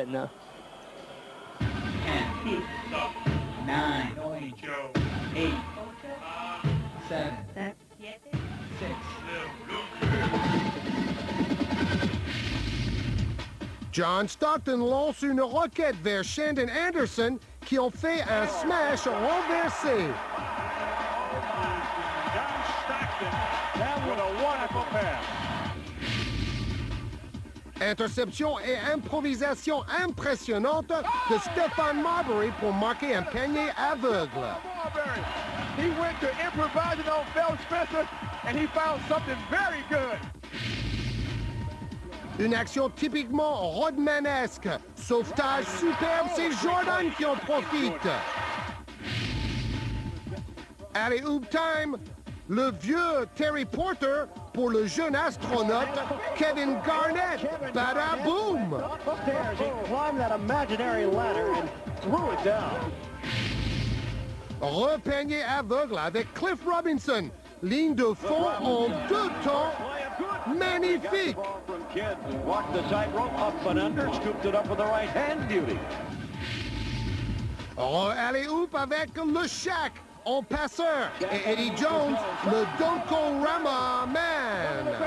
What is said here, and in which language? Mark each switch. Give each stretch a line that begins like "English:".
English: 10, 9, 8, 7, 6.
French: John Stockton lance une roquette vers Shandon Anderson qui ont fait un smash renversé.
English: John Stockton, that was a wonderful pass.
French: Interception et improvisation impressionnante de Stephon Marbury pour marquer un panier aveugle.
English: He went to improvising on Phil Spencer and he found something very good.
French: Une action typiquement Rodmanesque. Sauvetage superbe, c'est Jordan qui en profite. Allez, hoop time. Le vieux Terry Porter pour le jeune astronaute Kevin Garnett. Bada-boom!
English: He climbed that imaginary ladder and threw it down.
French: Repanier aveugle avec Cliff Robinson. Ligne de fond en 2 temps. Magnifique!
English: Walked the tightrope up and under, scooped it up with the right hand, beauty.
French: Allez hoop avec le Shaq en passeur et Eddie Jones, le Donkorama Man.